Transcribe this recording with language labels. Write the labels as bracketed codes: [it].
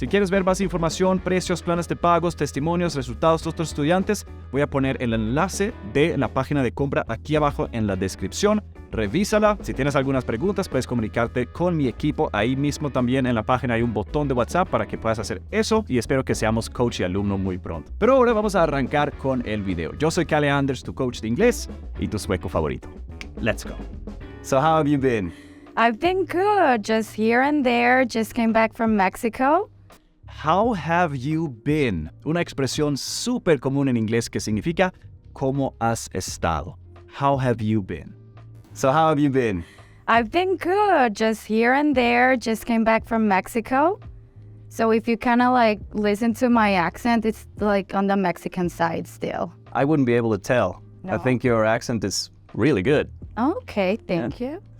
[es] Si quieres ver más información, precios, planes de pagos, testimonios, resultados de otros estudiantes, voy a poner el enlace de la página de compra aquí abajo en la descripción. Revísala. Si tienes algunas preguntas, puedes comunicarte con mi equipo. Ahí mismo también en la página hay un botón de WhatsApp para que puedas hacer eso y espero que seamos coach y alumno muy pronto. Pero ahora vamos a arrancar con el video. Yo soy Kalle Anders, tu coach de inglés y tu sueco favorito. [en] Let's go. So how have you been? I've been good, just here and there, just came back from Mexico. How have you been? [es] Una expresión súper común en inglés que significa ¿cómo has estado? [en] How have you been? So how have you been? I've been good, just here and there, just came back from Mexico. So if you kind of like listen to my accent, it's like on the Mexican side still. I wouldn't be able to tell. No. I think your accent is really good. Okay, thank you.